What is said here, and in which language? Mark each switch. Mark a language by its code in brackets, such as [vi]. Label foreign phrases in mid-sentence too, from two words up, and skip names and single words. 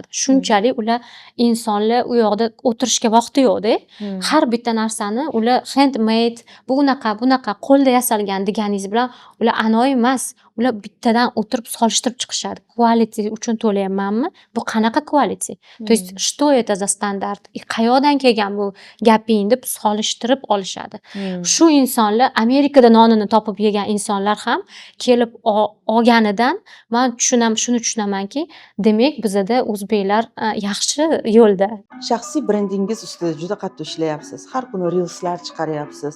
[uz] Shunchalik ular insonlar u yoqda o'tirishga vaqti yo'qda. Har bitta narsani ular handmade, bunaqa qo'lda yasalgan deganingiz bilan ular anoyi emas. Ular bittadan o'tirib solishtirib chiqishadi. Quality uchun to'layapmanmi? Bu qanaqa quality? [ru] То есть что это за стандарт? [uz] Qayoqdan kelgan bu gaping deb solishtirib olishadi. Shu insonlar Amerikada nonini topib yegan insonlar ham kelib olganidan men shuni tushunamanki, demak bizda o'zbeklar yaxshi yo'lda. Shaxsiy brendingiz ustida juda qattiq ishlayapsiz. Har kuni reelslar chiqaryapsiz.